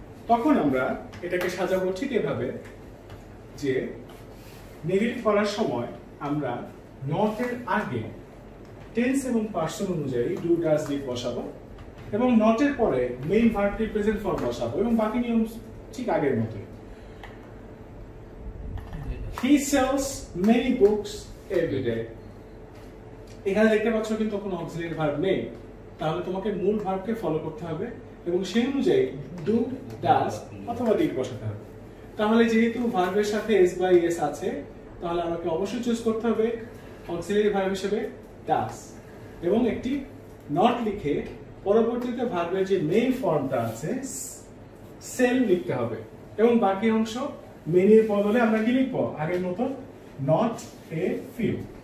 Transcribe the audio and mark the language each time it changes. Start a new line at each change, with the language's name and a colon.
Bangla: তখন আমরা এটাকে সাজাবো ঠিক এভাবে যে নেগেটিভ করার সময় আমরা নটের আগে টেন্স এবং পার্সন অনুযায়ী ডু ডাজ ডিড বসাবো এবং নটের পরে মেইন ভার্বটি প্রেজেন্ট ফর্ম বসাবো এবং বাকি নিয়ম ঠিক আগের মতোই।
English: He sells many books every day।
Bangla: এখানে দেখতে পাচ্ছ কিন্তু কোনো অক্সিলারি ভার্ব নেই, তাহলে তোমাকে মূল ভার্বকে ফলো করতে হবে এবং সেই অনুযায়ী ডু ডাজ অথবা ডিড বসাতে হবে। তাহলে যেহেতু ভার্বের সাথে এস বাই এস আছে, তাহলে আমাকে অবশ্যই চুজ করতে হবে অক্সিলারি ভার্ব হিসেবে ডাজ এবং একটি নট লিখে পরবর্তীতে ভার্বের যে মেইন ফর্মটা আছে সেল লিখতে হবে এবং বাকি অংশ মেনির বদলে আমরা কি লিখবো আগের মতো নট এ ফিউ।